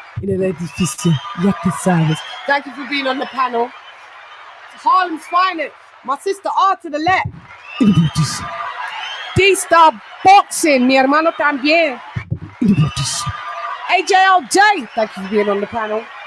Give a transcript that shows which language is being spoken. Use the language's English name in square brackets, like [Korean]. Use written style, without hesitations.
[Spanish] En el edificio, ya te sabes. [English] Thank you for being on the panel. Harlem's finest, my sister R to the left. [Spanish] D-Star Boxing, mi hermano también. [English] AJLJ, thank you for being on the panel.